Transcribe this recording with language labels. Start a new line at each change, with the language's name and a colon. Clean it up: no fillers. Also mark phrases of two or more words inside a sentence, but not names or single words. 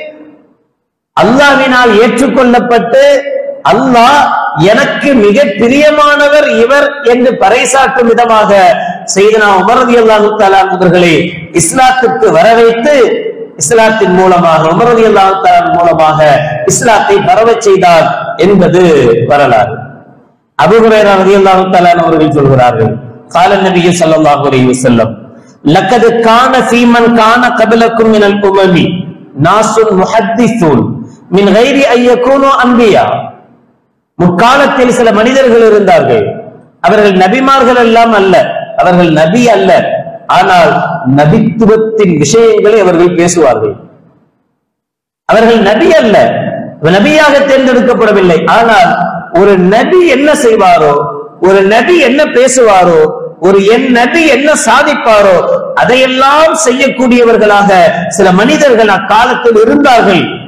Tamil: அல்லாஹ்வினால் ஏற்றுக்கொள்ளப்பட்டு அல்லாஹ் எனக்கு மிக பிரியமானவர் இவர் என்று பறைசாற்றும் விதமாக சையதுனா உமர்
Arabic: رضي الله تعالى
Tamil: அவர்களை இஸ்லாத்துக்கு வரவைத்து இஸ்லாத்தின் மூலமாக உமர்
Arabic: رضي الله تعالى
Tamil: மூலமாக இஸ்லாத்தை பரவச் செய்தார் என்பது வரலாறு. அபூ ஹுரைரா
Arabic: رضي الله تعالى
Tamil: அவர்கள் சொல்கிறார்கள்,
Arabic: قال النبي صلى الله عليه وسلم لقد كان في من كان قبلكم من الامم ناس محدثون من غير ان يكونوا انبياء.
Tamil: முற்காலத்தில் சில மனிதர்கள் இருந்தார்கள், அவர்கள் நபிமார்கள் எல்லாம் அல்ல, அவர்கள் நபி அல்ல, ஆனால் நபித்துவத்தின் விஷயங்களை அவர்கள் பேசுவார்கள். அவர்கள் நபி அல்ல, நபியாக தேர்ந்தெடுக்கப்படவில்லை, ஆனால் ஒரு நபி என்ன செய்வாரோ, ஒரு நபி என்ன பேசுவாரோ ஒரு என் நபி என்ன சாதிப்பாரோ அதையெல்லாம் செய்யக்கூடியவர்களாக சில மனிதர்கள் அக்காலத்தில் இருந்தார்கள்.